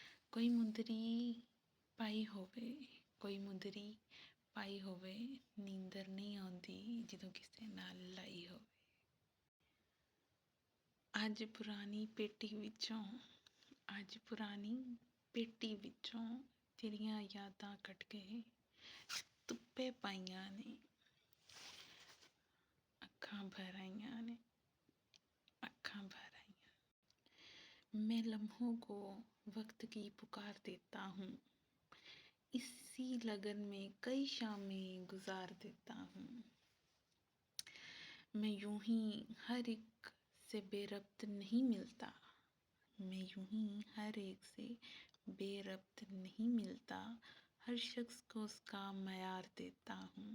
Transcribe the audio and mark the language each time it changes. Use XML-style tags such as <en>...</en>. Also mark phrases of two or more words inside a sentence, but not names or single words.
<pa>कोई मुंदरी पाई होवे कोई मुंदरी पाई होवे नींदर नहीं आउंदी ਜਦੋਂ ਕਿਸੇ ਨਾਲ ਲਾਈ ਹੋਵੇ। ਅੱਜ ਪੁਰਾਣੀ ਪੇਟੀ ਵਿੱਚੋਂ ਤੇਰੀਆਂ ਯਾਦਾਂ ਕੱਢ ਕੇ ਧੁੱਪੇ ਪਾਈਆਂ ਨੇ, ਅੱਖਾਂ ਭਰ ਆਈਆਂ ਨੇ।</pa> <hi>मैं लम्हों को वक्त की पुकार देता हूँ, इसी लगन में कई शामें गुजार देता हूँ। मैं यूं ही हर एक से बेरब्त नहीं मिलता, मैं यूं ही हर एक से बेरब्त नहीं मिलता, हर शख्स को उसका मयार देता हूँ।</hi>